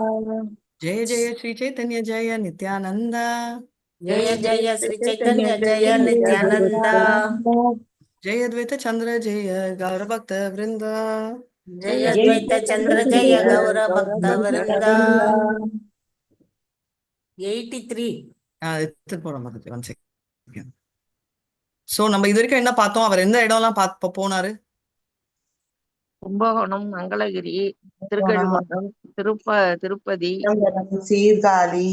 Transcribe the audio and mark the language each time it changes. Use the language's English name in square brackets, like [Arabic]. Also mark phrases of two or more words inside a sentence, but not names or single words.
[Bangla] জয় জয় শ্রী চৈতন্য জয় নিত্যানন্দ Jaya Jaya Jaya Shri Sri Chaitanya Chaitanya Jaya Jaya Nityananda. Nityananda জয় অদ্বৈত চন্দ্র জয় গৌর ভক্ত বৃন্দ Jaya Jaya Dvaita Advaita Chandra Chandra Jaya Jaya Gaura Gaura Bhakta Bhakta Vrinda Vrinda. 83 [Tamil] எடுத்துட்டு போறோம் மதுரை [English] one second. [Tamil] சோ நம்ம இது வரைக்கும் என்ன பார்த்தோம்? அவர் எந்த இடம்லாம் போனாரு? கும்பகோணம், மங்களகிரி, திருக்கழுமலம், திருப்பதி, சீர்காழி,